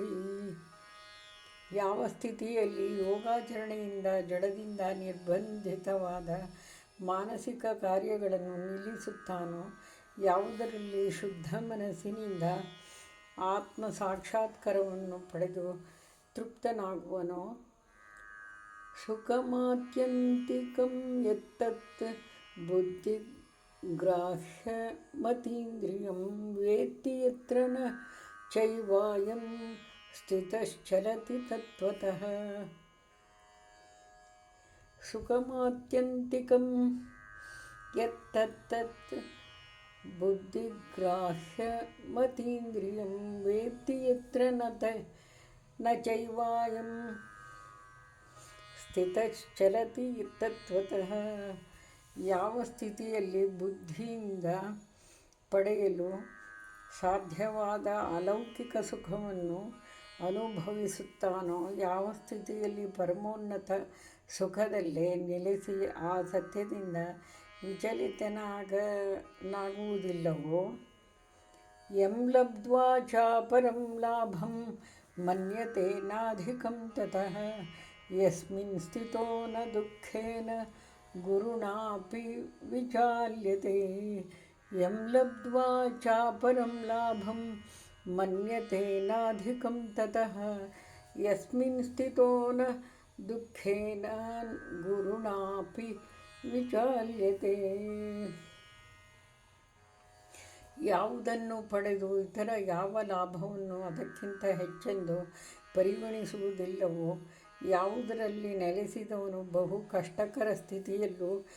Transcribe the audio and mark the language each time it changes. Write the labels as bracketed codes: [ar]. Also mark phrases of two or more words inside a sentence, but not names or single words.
[kn] ಯಾವ ಸ್ಥಿತಿಯಲ್ಲಿ ಯೋಗಾಚರಣೆಯಿಂದ ಜಡದಿಂದ ನಿರ್ಬಂಧಿತವಾದ ಮಾನಸಿಕ ಕಾರ್ಯಗಳನ್ನು ನಿಲ್ಲಿಸುತ್ತಾನೋ, ಯಾವುದರಲ್ಲಿ ಶುದ್ಧ ಮನಸ್ಸಿನಿಂದ ಆತ್ಮ ಸಾಕ್ಷಾತ್ಕಾರವನ್ನು ಪಡೆದು ತೃಪ್ತನಾಗುವನೋ, [sa] ಸುಖಮಾತ್ಯಂತಿಕಂ ಯತ್ತತ್ ಬುದ್ಧಿಗ್ರಾಹ್ಯಮತೀಂದ್ರಿಯಂ ವೇತ್ತಿ ಯತ್ರ ನ ಚೈವಾಯಂ ಸ್ಥಿತಶ್ಚಲತಿ ತತ್ವತಃ. ಸುಖಮಾತ್ಯಂತಿಕಂ ಯತ್ತತ್ ಬುದ್ಧಿಗ್ರಾಹ್ಯಮತೀಂದ್ರಿಯಂ ವೇತ್ತಿ ಯತ್ರ ನ ಚೈವಾಯಂ ಸ್ಥಿತಶ್ಚಲತಿ ತತ್ವತಃ. [kn] ಯಾವ ಸ್ಥಿತಿಯಲ್ಲಿ ಬುದ್ಧಿಯಿಂದ ಪಡೆಯಲು ಸಾಧ್ಯವಾದ ಅಲೌಕಿಕ ಸುಖವನ್ನು ಅನುಭವಿಸುತ್ತಾನೋ, ಯಾವ ಸ್ಥಿತಿಯಲ್ಲಿ ಪರಮೋನ್ನತ ಸುಖದಲ್ಲೇ ನೆಲೆಸಿ ಆ ಸತ್ಯದಿಂದ ವಿಚಲಿತನಾಗುವುದಿಲ್ಲವೋ [sa] ಯಂ ಲಬ್ಧ್ವಾ ಚಾಪರಂ ಲಾಭಂ ಮನ್ಯತೆ ನಾಧಿಕಂ ತತಃ ಯಸ್ಮಿನ್ ಸ್ಥಿತೋ ನ ದುಃಖೇನ ಗುರುಣಾಪಿ ವಿಚಾಲ್ಯತೆ. ಯಂ ಲಬ್ಧ್ವಾ ಚಾಪರಂ ಲಾಭಂ ಮನ್ಯತೆ ನಾಧಿಕಂ ತತಃ ಯಸ್ಮಿನ್ ಸ್ಥಿತೋ ನ ದುಃಖೇನ ಗುರುಣಾಪಿ ವಿಚಾಲ್ಯತೆ. [kn] ಯಾವುದನ್ನು ಪಡೆದು ಇತರ ಯಾವ ಲಾಭವನ್ನು ಅದಕ್ಕಿಂತ ಹೆಚ್ಚೆಂದು ಪರಿಗಣಿಸುವುದಿಲ್ಲವೋ, ಯಾವುದರಲ್ಲಿ ನೆಲೆಸಿದವನು ಬಹು ಕಷ್ಟಕರ ಸ್ಥಿತಿಯಲ್ಲೂ